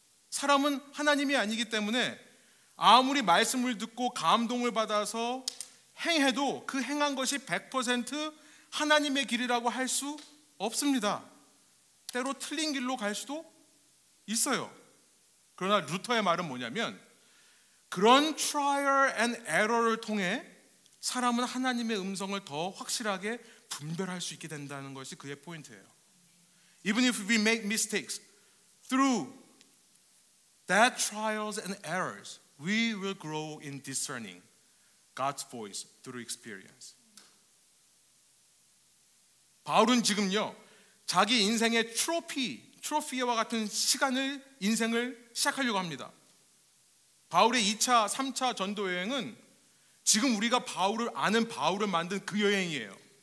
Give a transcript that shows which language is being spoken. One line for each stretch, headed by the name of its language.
Korean: 사람은 하나님이 아니기 때문에 아무리 말씀을 듣고 감동을 받아서 행해도 그 행한 것이 100% 하나님의 길이라고 할 수 없습니다. 때로 틀린 길로 갈 수도 있어요. 그러나 루터의 말은 뭐냐면 그런 trial and error를 통해 사람은 하나님의 음성을 더 확실하게 분별할 수 있게 된다는 것이 그의 포인트예요.
English: Even if we make mistakes, through that trials and errors, we will grow in discerning God's voice through experience.
Korean: 바울은 지금요, 자기 인생의 트로피와 같은 인생을 시작하려고 합니다. 바울의 2차, 3차 전도 여행은 지금 우리가 아는 바울을 만든 그 여행이에요.